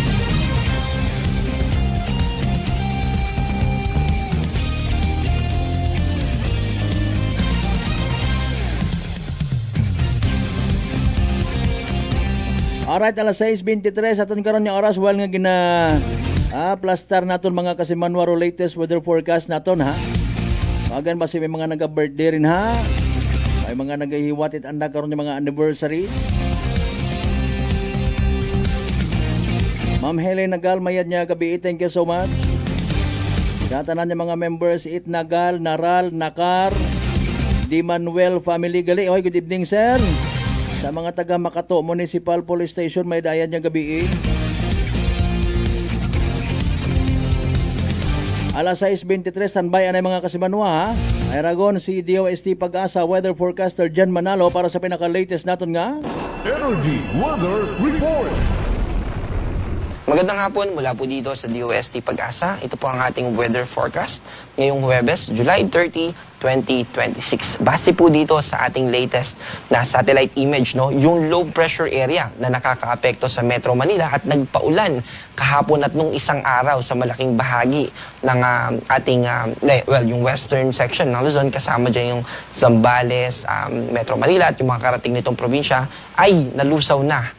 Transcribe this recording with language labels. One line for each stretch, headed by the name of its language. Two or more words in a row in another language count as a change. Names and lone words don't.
Aklanon: Alright, alas 6:23 aton karon nga oras while nga gina plastar naton mga kasimanwa
English: latest weather forecast
Aklanon: naton Magan ba si may mga naga-birthday rin May mga nagahiwat it anda karon nga mga anniversary. Ma'am Helen Nagal mayad niya gabi,
English: thank you so much.
Aklanon: Katanan niya mga members it Nagal, Naral, Nakar, Di Manuel family gali.
English: Oy, good evening sir.
Aklanon: Sa mga taga Makato Municipal Police Station may dayan niya gabi. Alas 6:23, standby anay mga kasimanwa ha. Ay ragon si DOST Pag-asa
English: weather forecaster
Aklanon: Jan Manalo para sa pinaka-latest naton nga. Energy Weather Report.
Filipino: Magandang hapon mula po dito sa DOST Pag-asa. Ito po ang ating
English: weather forecast
Filipino: ngayong Huwebes, July 30, 2026. Base po dito sa ating latest na
English: satellite image,
Filipino: no, yung
English: low pressure area
Filipino: na nakakaapekto sa Metro Manila at nagpaulan kahapon at nung isang araw sa malaking bahagi ng ating, yung
English: western section
Filipino: ng Luzon, kasama dyan yung Zambales, Metro Manila at yung mga karating nitong probinsya ay nalusaw na.